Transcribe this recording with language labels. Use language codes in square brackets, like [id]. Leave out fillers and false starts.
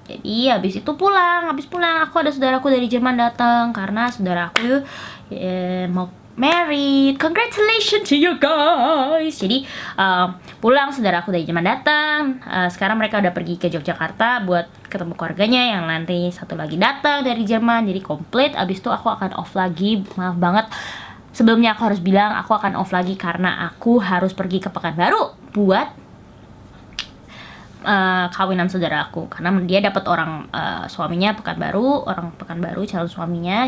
[id] Jadi habis pulang aku ada saudaraku dari Jerman datang, karena saudara aku mau married. [en] Congratulations to you guys. [id] Jadi pulang, saudara aku dari Jerman datang. Sekarang mereka udah pergi ke Yogyakarta buat ketemu keluarganya, yang nanti satu lagi datang dari Jerman. Jadi komplit. Abis itu aku akan off lagi. Maaf banget, sebelumnya aku harus bilang aku akan off lagi karena aku harus pergi ke Pekanbaru buat kawinan saudara aku, karena dia dapat orang suaminya orang Pekanbaru, calon suaminya.